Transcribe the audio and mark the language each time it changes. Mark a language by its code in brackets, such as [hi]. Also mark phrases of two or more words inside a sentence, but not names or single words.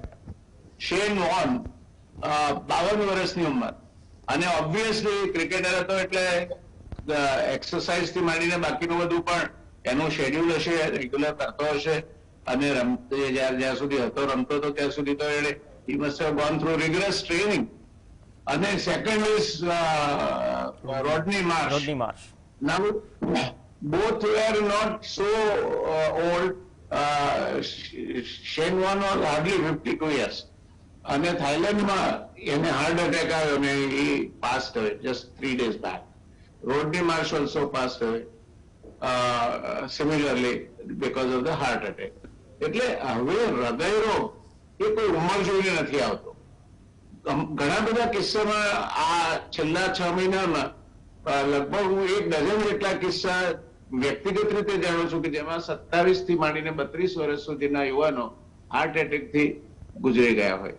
[gu] શેન વોર્ન 52 વર્ષની ઉંમર, અને ઓબ્વિયસલી ક્રિકેટર હતો એટલે એક્સરસાઇઝ થી માંડીને બાકીનું બધું પણ એનું શેડ્યુલ હશે, રેગ્યુલર કરતો હશે, અને જ્યાં સુધી હતો રમતો હતો ત્યાં સુધી તો એને [en] he must have gone through rigorous training. અને second is Rodney Marsh. Now, both were not so old. Shane Warne was hardly 52 years. [gu] અને થાઈલેન્ડમાં એને [en] heart attack [gu] આવ્યો અને [en] he passed away just 3 days back. Rodney Marsh also passed away similarly because of the heart attack. [gu] એટલે હવે હૃદય રોગ એ કોઈ ઉંમર જોઈને નથી આવતો. ઘણા બધા કિસ્સામાં આ છેલ્લા 6 મહિનામાં લગભગ હું 1 ડઝન જેટલા કિસ્સા વ્યક્તિગત રીતે જાણું છું કે જેમાં 27 થી માંડીને 32 વર્ષ સુધીના યુવાનો [en] heart attack [gu] થી ગુજરી ગયા હોય.